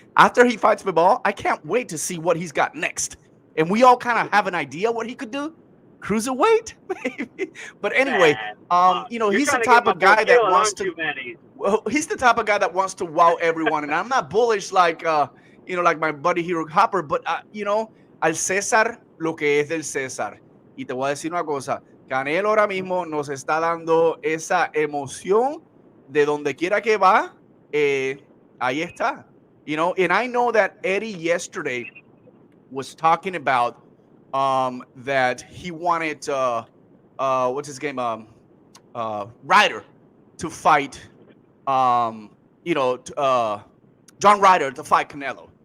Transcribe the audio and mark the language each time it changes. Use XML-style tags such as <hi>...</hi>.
<en>After he fights Bibal, I can't wait to see what he's got next. And we all kind of have an idea what he could do. Cruiserweight, maybe. But anyway, you know, he's the type of guy that wants to. Well, he's the type of guy that wants to wow everyone, and I'm not bullish like, you know, like my buddy Hero Hopper, but you know,</en> <es>al César lo que es del César. Y te voy a decir una cosa, Canelo ahora mismo nos está dando esa emoción de donde quiera que va, ahí está.</es> <en>You know, and I know that Eddy yesterday was talking about that he wanted what's his game, Ryder to fight, you know, John Ryder to fight Canelo.</en>